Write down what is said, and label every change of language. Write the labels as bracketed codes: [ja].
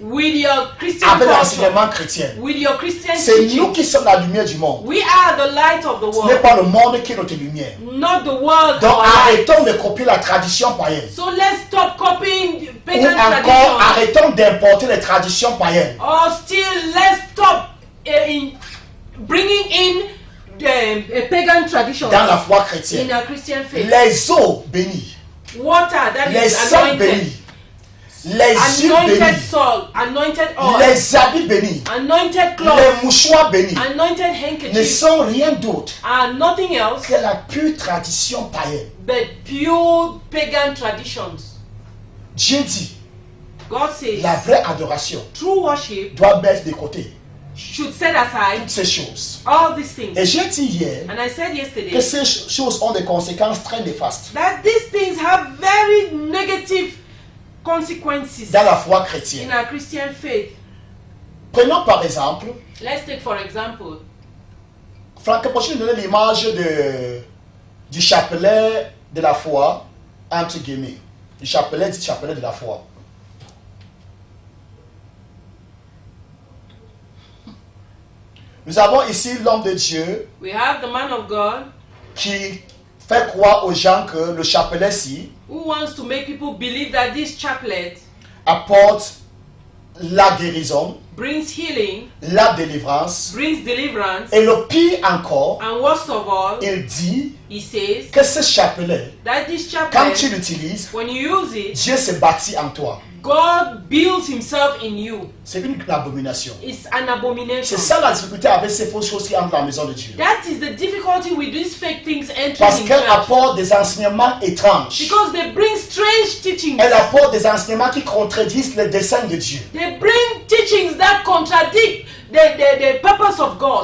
[en] with your Christian [fr] avec [en] culture, [fr] l'enseignement chrétien. [en] with your Christian [fr] C'est nous [en] teaching. [fr] qui sommes la lumière du monde. [en] We are the light of the [fr] Ce n'est [en] world, [fr] pas le monde qui est notre lumière. [en] not the world. [fr] Donc [en] our light. [fr] arrêtons de copier la tradition païenne. [en] So let's stop copying [fr] Ou [en] pagan [fr] encore [en] traditions. [fr] arrêtons d'importer les traditions païennes. [en] Or still, let's stop in bringing in pagan traditions [fr] Dans la foi [en] in [fr] chrétienne. [en] our Christian faith. [fr] Les eaux bénies, [en] Water that [fr] les [en] is [fr] sangs [en] anointed, [fr] bénis, les huiles [en] anointed [fr] bénies, [en] salt, anointed oil, [fr] les habits bénis, [en] anointed [fr] les [en] clothes, [fr] mouchoirs bénis [en] anointed [fr] ne [en] handkerchiefs [fr] sont rien d'autre [en] are nothing else [fr] que la pure tradition païenne. [en] but pure pagan traditions. [fr] Dieu dit, [en] God says [fr] la vraie adoration [en] true worship [fr] doit mettre de côté [en] should set aside [fr] toutes ces choses. [en] all these things. [fr] Et j'ai dit hier [en] And I said [fr] que [en] yesterday [fr] ces choses ont des conséquences très néfastes [en] that these things have very negative consequences [fr] dans la foi [en] in [fr] chrétienne. [en] our Christian faith. [fr] Prenons par exemple, [en] Let's take for example, [fr] Franck, peux-tu nous donner l'image du chapelet de la foi, entre guillemets, du chapelet de la foi. Nous avons ici l'homme de Dieu [en] we have the man of God [fr] qui fait croire aux gens que le chapelet-ci [en] who wants to make people believe that this chaplet [fr] apporte la guérison, [en] brings healing, [fr] la délivrance, [en] brings deliverance, [fr] et le pire encore, [en] and worst of all, [fr] il dit [en] he says [fr] que ce chapelet, [en] that this [fr] quand [en] chaplet, [fr] tu l'utilises, [en] when you use it, [fr] Dieu se bâtit en toi. [en] God builds himself in you. [fr] C'est une abomination. [en] It's an abomination. [fr] C'est ça la difficulté avec ces fausses choses qui entrent dans la maison de Dieu. [en] That is the difficulty with these fake things entering [fr] Parce [en] in [fr] qu'elle [en] church. [fr] apporte des enseignements étranges. [en] Because they bring strange teachings. [fr] Elle apporte des enseignements qui contredisent le dessein de Dieu, [en] They bring teachings that contradict the purpose of God,